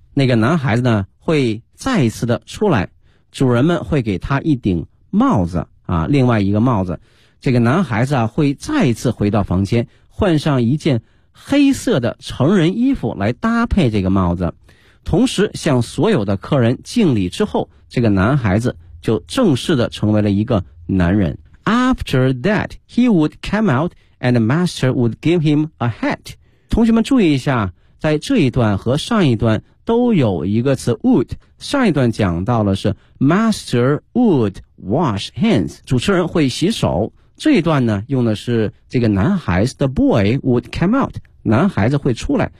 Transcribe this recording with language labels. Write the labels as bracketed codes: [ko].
[zh] 那个男孩子呢会再一次的出来，主人们会给他一顶帽子啊，另外一个帽子。这个男孩子啊会再一次回到房间，换上一件黑色的成人衣服来搭配这个帽子。同时向所有的客人敬礼之后，这个男孩子就正式的成为了一个男人。 [en] After that, he would come out and the master would give him a hat. [zh] 同学们注意一下，在这一段和上一段都有一个词 would。上一段讲到了是 [en] master would wash hands, [zh] 主持人会洗手。这一段呢用的是这个男孩子 [en] the boy would come out, [zh] 男孩子会出来。